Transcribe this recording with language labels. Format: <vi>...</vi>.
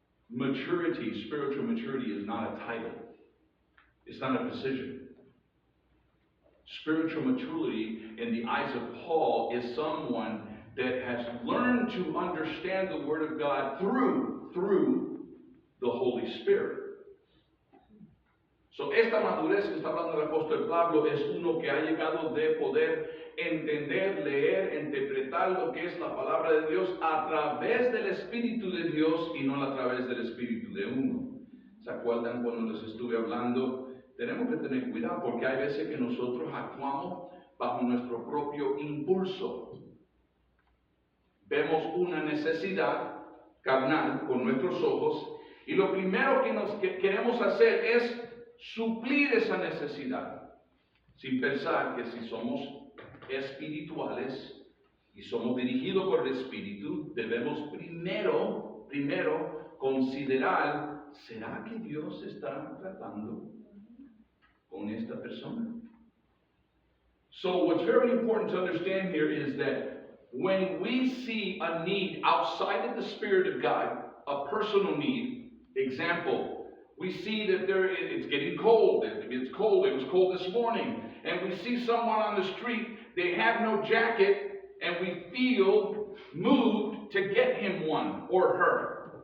<en>Maturity, spiritual maturity, is not a title. It's not a position. Spiritual maturity, in the eyes of Paul, is someone that has learned to understand the Word of God through the Holy Spirit.</en> <es>So, esta madurez que está hablando el apóstol Pablo es uno que ha llegado de poder entender, leer, interpretar lo que es la palabra de Dios a través del Espíritu de Dios y no a través del Espíritu de uno. ¿Se acuerdan cuando les estuve hablando? Tenemos que tener cuidado porque hay veces que nosotros actuamos bajo nuestro propio impulso. Vemos una necesidad carnal con nuestros ojos y lo primero que queremos hacer es suplir esa necesidad, sin pensar que si somos espirituales y somos dirigidos por el Espíritu, debemos primero considerar, ¿será que Dios está tratando con esta persona?</es> <en>So what's very important to understand here is that when we see a need outside of the Spirit of God, a personal need, example, we see that it's getting cold. It's cold. It was cold this morning. And we see someone on the street, they have no jacket, and we feel moved to get him one or her.</en>